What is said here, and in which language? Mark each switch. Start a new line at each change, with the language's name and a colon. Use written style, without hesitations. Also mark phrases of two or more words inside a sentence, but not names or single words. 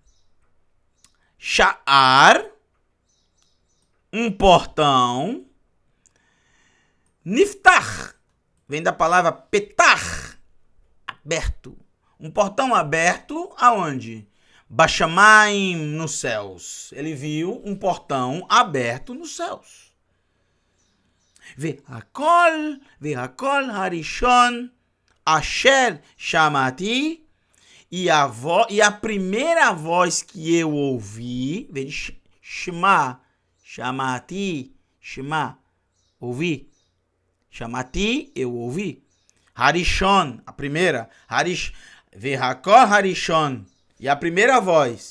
Portuguese: Sha'ar, um portão, Niftach, vem da palavra petar, aberto. Um portão aberto aonde? Bashamayim, nos céus. Ele viu um portão aberto nos céus.
Hebrew: והקול הראשון אשר שמעתי,
Portuguese: e a primeira voz que eu ouvi, vem de
Hebrew: שמע, שמעתי, שמע,
Portuguese: ouvi. Shamati, eu ouvi. Harishon, a primeira.
Hebrew: והקור הראשון,
Portuguese: e a primeira voz.